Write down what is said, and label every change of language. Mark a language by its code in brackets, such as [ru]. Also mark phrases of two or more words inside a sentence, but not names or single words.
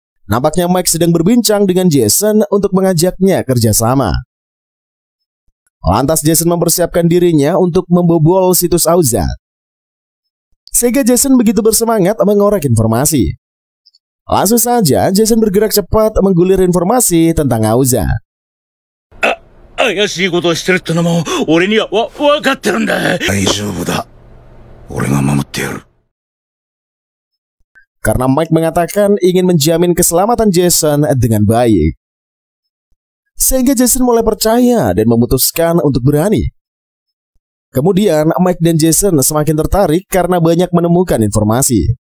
[id] Nampaknya Mike sedang berbincang dengan Jason untuk mengajaknya kerjasama. Lantas Jason mempersiapkan dirinya untuk membobol situs Auza. Sehingga Jason begitu bersemangat mengorek informasi. Langsung saja Jason bergerak cepat menggulir informasi tentang Auza. [ja] 怪しいことをしてるってのも俺にはわかってるんだ。大丈夫だ。俺が守ってやる。 [id] Karena Mike mengatakan ingin menjamin keselamatan Jason dengan baik. Sehingga Jason mulai percaya dan memutuskan untuk berani. Kemudian Mike dan Jason semakin tertarik karena banyak menemukan informasi.